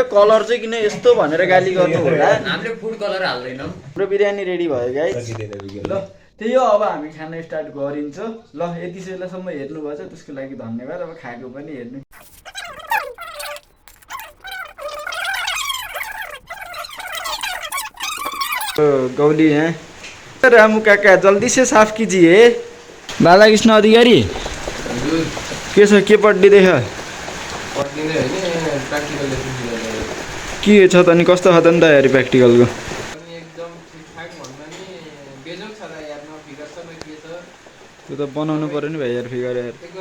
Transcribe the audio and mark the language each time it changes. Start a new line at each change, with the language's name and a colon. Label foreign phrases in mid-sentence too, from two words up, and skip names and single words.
Nepali: कलर चाहिँ किन यस्तो भनेर गाली गर्नु होला हामीले
English: food color
Nepali: हाल्दैनौँ हाम्रो बिरयानी रेडी भयो गाइज। ल त्यही हो अब हामी खाना स्टार्ट गरिन्छ। ल यति बेलासम्म हेर्नुभएछ त्यसको लागि धन्यवाद। अब खाएको पनि हेर्नु गौली हैं
Hindi: रामू काका जल्दी से साफ कीजिए।
Nepali: बालाकृष्ण अधिकारी के छ के पढ्दै छ के छ त नि कस्तो छ त नि तयारी प्र्याक्टिकलको त्यो त बनाउनु पर्यो नि भाइ यार फिगर यार